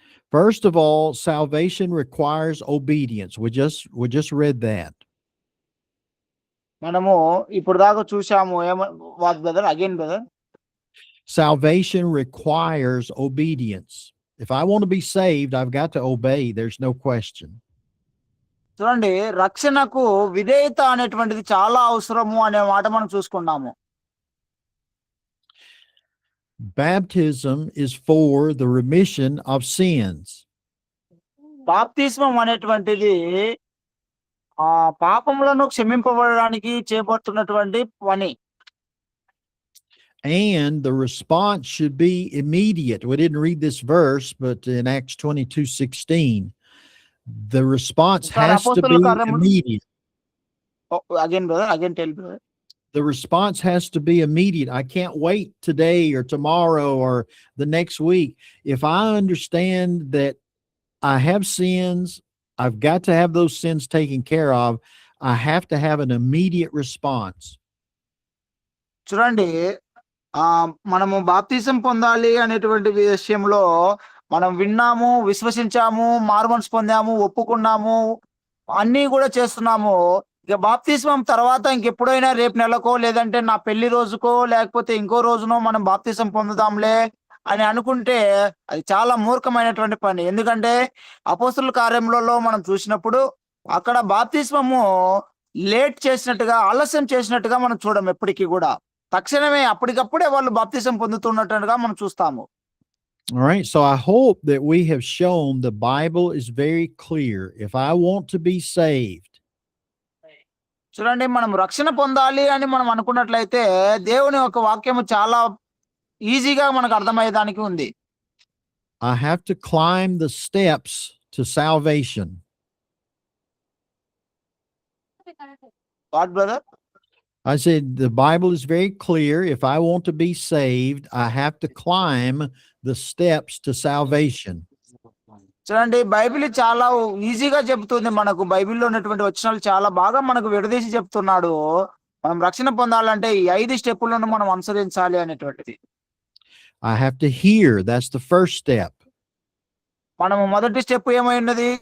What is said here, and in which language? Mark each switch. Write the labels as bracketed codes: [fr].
[en] First of all, salvation requires obedience. We just read that. [te] మనము ఇప్పుడు దాకా చూసాము. [en] What brother? Again brother. Salvation requires obedience. If I want to be saved, I've got to obey. There's no question. [te] చూడండి, రక్షణకు విధేయత అనేటువంటిది చాలా అవసరము అనే మాట మనం చూసుకున్నాము. [en] Baptism is for the remission of sins. [te] బాప్తిస్మం అనేటువంటిది పాపములను క్షమింపబడడానికి చేయబడుతున్నటువంటి పని. [en] And the response should be immediate. We didn't read this verse, but in Acts 22:16, the response has to be immediate. Again, brother, again tell brother. The response has to be immediate. I can't wait today or tomorrow or the next week. If I understand that I have sins, I've got to have those sins taken care of, I have to have an immediate response. [te] చూడండి, మనము బాప్తిజం పొందాలి అనేటువంటి విషయంలో మనం విన్నాము, విశ్వసించాము, మారుమనసు పొందాము, ఒప్పుకున్నాము, అన్నీ కూడా చేస్తున్నాము. ఇక బాప్తిస్మం తర్వాత ఇంకెప్పుడైనా రేపు నెలకో లేదంటే నా పెళ్లి రోజుకో లేకపోతే ఇంకో రోజునో మనం బాప్తిస్మం పొందుదాంలే అని అనుకుంటే అది చాలా మూర్ఖమైనటువంటి పని. ఎందుకంటే అపోస్తుల కార్యములలో మనం చూసినప్పుడు అక్కడ బాప్తిస్మము లేట్ చేసినట్టుగా, ఆలస్యం చేసినట్టుగా మనం చూడం. ఎప్పటికీ కూడా తక్షణమే అప్పటికప్పుడే వాళ్ళు బాప్తిజం పొందుతున్నట్టుగా మనం చూస్తాము. [en] All right, so I hope that we have shown the Bible is very clear. If I want to be saved, [te] చూడండి, మనం రక్షణ పొందాలి అని మనం అనుకున్నట్లయితే దేవుని యొక్క వాక్యము చాలా ఈజీగా మనకు అర్థమయ్యేదానికి ఉంది. [en] I have to climb the steps to salvation. What, brother? I said the Bible is very clear. If I want to be saved, I have to climb the steps to salvation. [te] చూడండి, Bible చాలా ఈజీగా చెప్తుంది. మనకు బైబిల్లో ఉన్నటువంటి వచనాలు చాలా బాగా మనకు విడదీసి చెప్తున్నాడు. మనం రక్షణ పొందాలంటే ఈ 5 స్టెప్పులను మనం అనుసరించాలి అనేటువంటిది. [en] I have to hear. That's the first step. [te] మనము మొదటి స్టెప్ ఏమైనది?